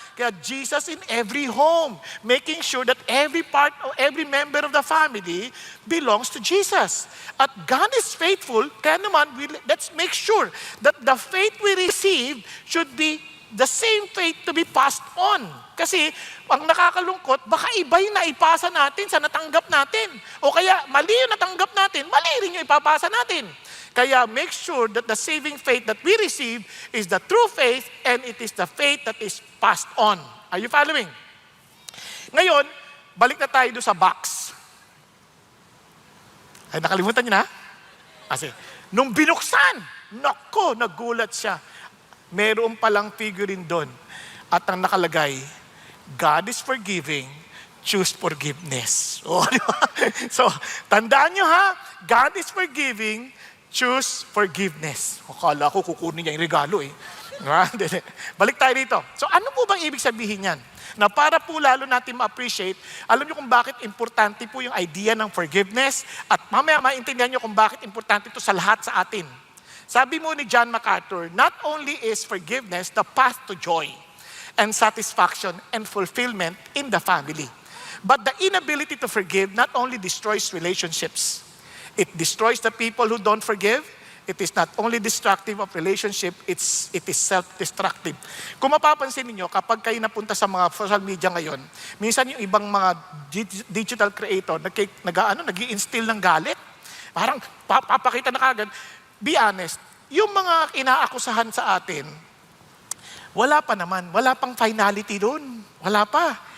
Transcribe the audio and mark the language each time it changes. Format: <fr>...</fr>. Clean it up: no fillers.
<en>Kaya Jesus in every home, making sure that every part or every member of the family belongs to Jesus. At God is faithful,</en> <tl>kaya naman,</tl> <en>let's make sure that the faith we receive should be the same faith to be passed on.</en> <tl>Kasi, ang nakakalungkot, baka iba yung naipasa natin sa natanggap natin. O kaya, mali yung natanggap natin, mali rin yung ipapasa natin.</tl> <en>Kaya make sure that the saving faith that we receive is the true faith and it is the faith that is passed on. Are you following?</en> <tl>Ngayon, balik na tayo doon sa box. Ay, nakalimutan niyo na? Kasi, nung binuksan, nako, nagulat siya. Meron palang figurine doon. At ang nakalagay,</tl> <en>God is forgiving, choose forgiveness.</en> <tl>Oh, di ba?</tl> <en>So,</en> <tl>tandaan nyo ha,</tl> <en>God is forgiving, choose forgiveness.</en> <tl>Akala ko kukunin niya yung regalo eh. Balik tayo dito. So ano po bang ibig sabihin yan? Na para po lalo natin ma-appreciate, alam niyo kung bakit importante po yung idea ng forgiveness at mamaya maintindihan niyo kung bakit importante ito sa lahat sa atin. Sabi mo ni</tl> <en>John MacArthur, not only is forgiveness the path to joy and satisfaction and fulfillment in the family, but the inability to forgive not only destroys relationships, it destroys the people who don't forgive. It is not only destructive of relationship, it is self-destructive.</en> <tl>Kung mapapansin niyo kapag kayo napunta sa mga social media ngayon, minsan yung ibang mga digital creator, nag-i-instill ng galit. Parang papakita na kagad.</tl> <en>Be honest,</en> <tl>yung mga inaakusahan sa atin, wala pa naman, wala pang finality doon. Wala pa.</tl>